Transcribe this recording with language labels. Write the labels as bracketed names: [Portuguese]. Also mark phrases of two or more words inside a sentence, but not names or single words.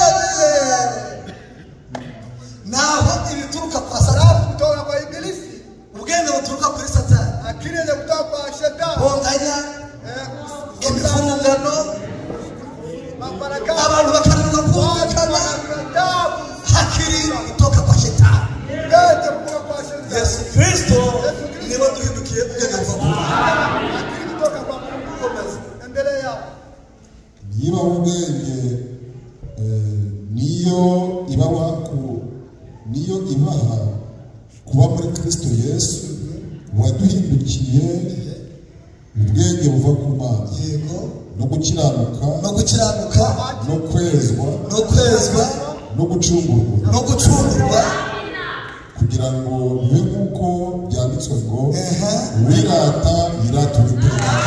[Kinyarwanda] Naho ibituruka kwa Satani, ubwenge buturuka kuri Satani, bonganya imifungano, abantu bakananirwa kumvikana, hakiri [Swahili] kutoka kwa Shetani. [Kinyarwanda] Yesu Kristo niwe duhindukiye ubwenge buva ku Mana. Niba ubwenge niyo iba niyo ibaha kuba muri Kristo Yesu waduhindukiye ubwenge buva ku Mana no gukiranuka no kwezwa no gucungurwa kugira ngo bibe nk'uko byanditswe ngo wirata yirata Uwiteka.